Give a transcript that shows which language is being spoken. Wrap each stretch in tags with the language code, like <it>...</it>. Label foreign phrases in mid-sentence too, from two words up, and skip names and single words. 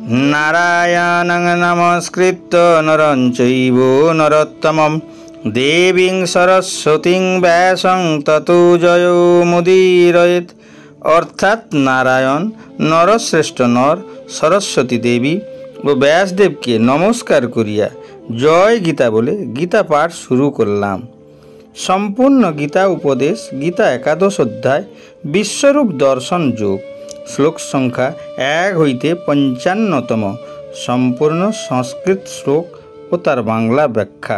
<sa>নারায়ণং নমস্কৃত্য নরং চৈব নরোত্তমং দেবীং সরস্বতীং ব্যাসং ততো জয়মুদীরয়েৎ।</sa> <bn>অর্থাৎ নারায়ণ, নরশ্রেষ্ঠ নর, সরস্বতী দেবী ও ব্যাসদেবকে নমস্কার করিয়া জয় গীতা বলে গীতা পাঠ শুরু করলাম। সম্পূর্ণ গীতা উপদেশ, গীতা একাদশ অধ্যায়, বিশ্বরূপ দর্শন যোগ, শ্লোক সংখ্যা 1 হইতে 55তম, সম্পূর্ণ সংস্কৃত শ্লোক ও তার বাংলা ব্যাখ্যা।</bn>